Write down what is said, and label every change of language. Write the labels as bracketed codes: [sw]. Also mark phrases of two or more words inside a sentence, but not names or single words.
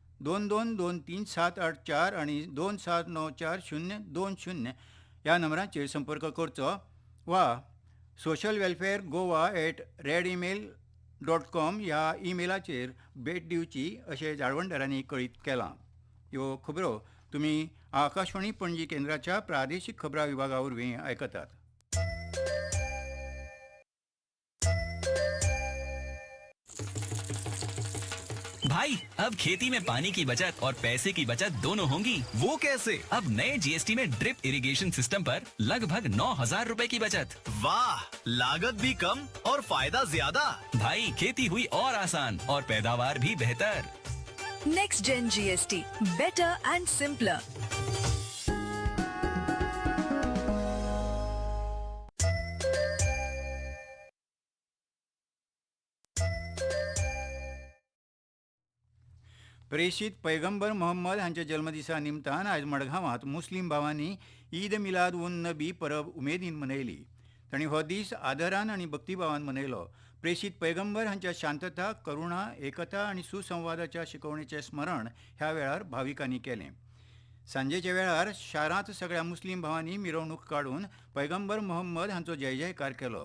[kok] 222374 आणि 27940200 या नंबरांचेर संपर्क करचो वा सोशल वेलफेअर गोवा @redemail.com ह्या ईमेलाचेर भेट दिवची अशें जाळवणदारांनी कळीत केलां. ह्यो खबरो तुमी आकाशवाणी पणजी केंद्राच्या प्रादेशीक खबरां विभागा वरवीं आयकतात. [hi] भाई अब खेती में पानी की बचत और पैसे की बचत दोनों होंगी. वो कैसे? अब नए जीएसटी में [en] drip irrigation system [hi] पर लगभग 9,000 रुपए की बचत. वाह, लागत भी कम और फायदा ज्यादा. भाई खेती हुई और आसान और पैदावार भी बेहतर. [en] Next Gen GST, better and simpler. [kok] प्रेषित पैगंबर मोहम्मद हांच्या जल्मदिसा निमतान आयज मडगांवांत मुस्लीम भावांनी ईद मिलाद उन नबी परब उमेदीन मनयली. तांणी हो दीस आदरान आनी भक्तिभावान मनयलो. प्रेषित पैगंबर हांच्या शांतता, करुणा, एकता आनी सुसंवादाच्या शिकवणेचें स्मरण ह्या वेळार भाविकांनी केलें. सांजेच्या वेळार शारांत सगळ्या मुस्लीम भावांनी मिरवणूक काडून पैगंबर मोहम्मद हांचो जय जयकार केलो.